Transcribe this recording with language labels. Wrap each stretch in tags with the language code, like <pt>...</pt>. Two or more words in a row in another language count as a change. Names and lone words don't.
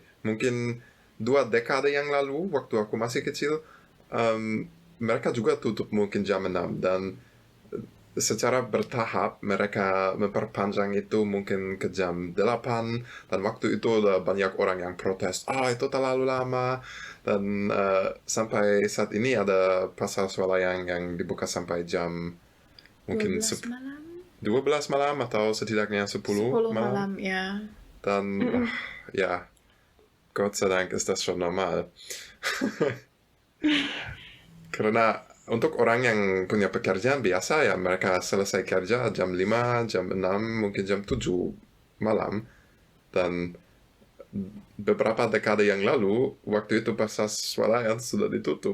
<id>Mungkin 2 dekade yang lalu waktu aku masih kecil, mereka juga tutup mungkin jam 6 dan secara bertahap mereka memperpanjang itu mungkin ke jam 8 dan waktu itu ada banyak orang yang protes, itu terlalu lama, dan sampai saat ini ada pasar swalayan yang dibuka sampai jam mungkin 12 malam. 12 malam atau setidaknya 10 malam, ya.</id> <de>Dan ja, Gott sei Dank ist das schon normal.</de> <id>Karena untuk orang yang punya pekerjaan biasa ya mereka selesai kerja jam 5, jam 6, mungkin jam 7 malam. Dan beberapa dekade yang lalu, waktu itu pasar swalayan sudah ditutup.</id>